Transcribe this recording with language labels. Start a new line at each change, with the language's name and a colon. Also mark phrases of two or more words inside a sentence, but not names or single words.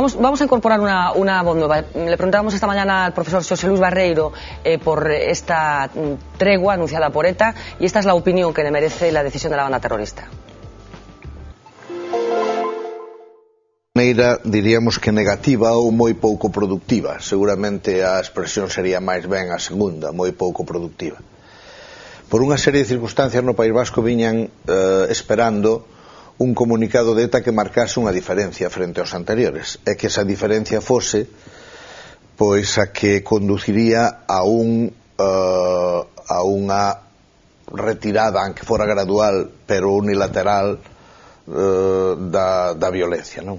Spanish: vamos a incorporar una voz nueva. Le preguntábamos esta mañana al profesor José Luis Barreiro por esta tregua anunciada por ETA, y esta es la opinión que le merece la decisión de la banda terrorista.
Galician: Diríamos que negativa ou moi pouco productiva. Seguramente a expresión sería máis ben a segunda, moi pouco productiva. Por unha serie de circunstancias no País Vasco viñan esperando un comunicado de ETA que marcase unha diferencia frente aos anteriores, e que esa diferencia fose pois a que conduciría a unha retirada, aunque fora gradual pero unilateral, da violencia, non?